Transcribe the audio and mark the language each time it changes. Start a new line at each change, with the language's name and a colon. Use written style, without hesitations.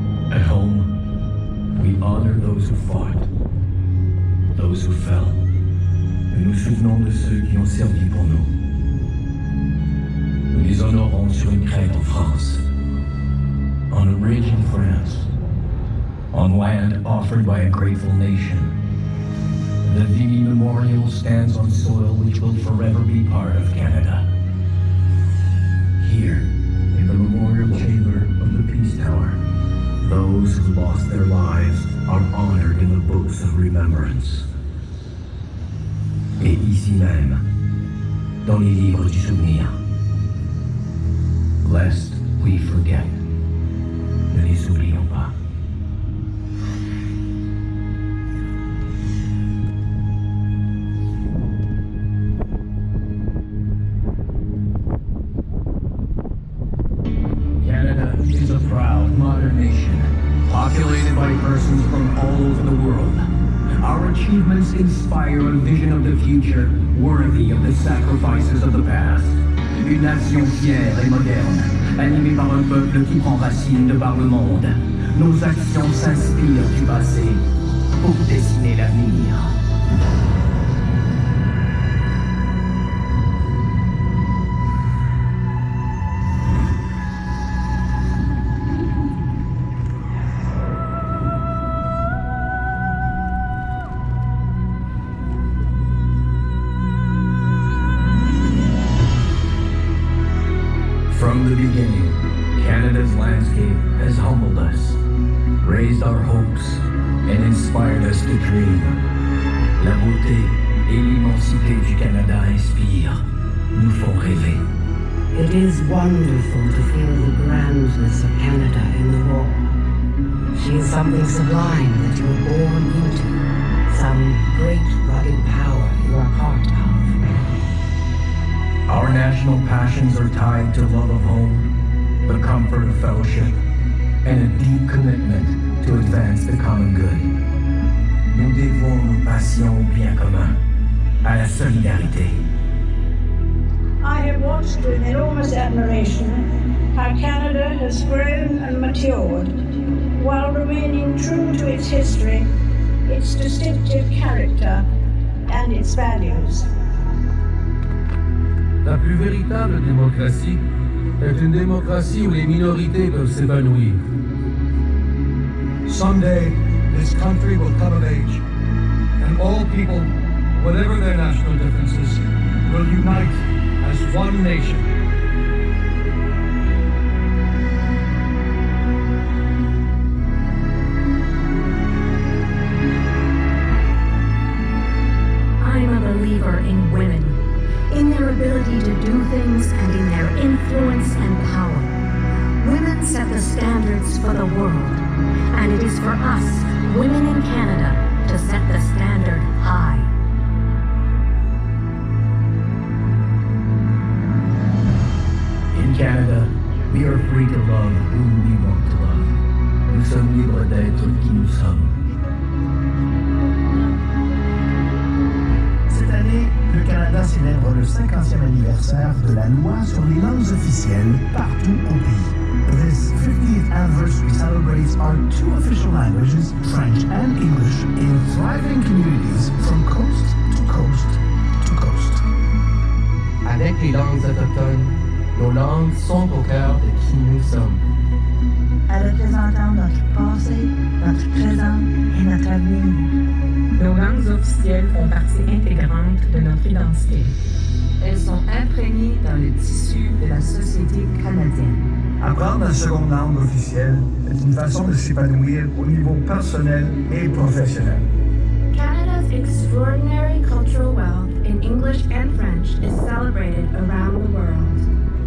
English: At home, we honor those who fought, those who fell,
French: et nous souvenons de ceux qui ont servi pour nous. Nous les honorons sur une crête en France,
English: on a ridge in France,
French: on land offered by a grateful nation.
English: The Vimy Memorial stands on soil which will forever be part of Canada. Here, in the memorial chamber of the Peace Tower, those who lost their lives are honored in the books of remembrance.
French: Et ici même, dans les livres du souvenir,
English: lest we forget,
French: ne les oublions pas.
English: Canada is a proud modern nation, populated by persons from all over the world. Our achievements inspire a vision of the future worthy of the sacrifices of the past.
French: Une nation fière et moderne, animée par un peuple qui prend racine de par le monde. Nos actions s'inspirent du passé pour dessiner l'avenir.
English: From the beginning, Canada's landscape has humbled us, raised our hopes, and inspired us to dream.
French: La beauté et l'immensité du Canada inspirent, nous font rêver.
English: It is wonderful to feel the grandness of Canada in the raw. She is something sublime that you were born into, some great rugged power you are part of. Our national passions are tied to love of home, the comfort of fellowship, and a deep commitment to advance the common good.
French: Nous dévouons nos passions au bien commun, à la solidarité.
English: I have watched with enormous admiration how Canada has grown and matured while remaining true to its history, its distinctive character, and its values.
French: La plus véritable démocratie est une démocratie où les minorités peuvent s'épanouir.
English: Someday, this country will come of age, and all people, whatever their national differences, will unite as one nation. I'm a believer in women, in their ability to do things and in their influence and power. Women set the standards for the world, and it is for us, women in Canada, to set the standard high. In Canada, we are free to love whom we want to love.
French: Nous sommes libres d'être qui nous sommes. Cette année, le Canada célèbre le 50e anniversaire de la loi sur les langues officielles partout au pays.
English: This 50th anniversary celebrates our two official languages, French and English, in thriving communities from coast to coast to coast.
French: Avec les langues autochtones, nos langues sont au cœur de qui nous sommes. Représentant notre passé, notre présent et notre avenir. Nos langues officielles font partie intégrante de notre identité. Elles sont imprégnées dans le tissu de la société canadienne. Apprendre la seconde langue officielle est une façon de s'épanouir au niveau personnel et professionnel.
English: Canada's extraordinary cultural wealth in English and French is celebrated around the world.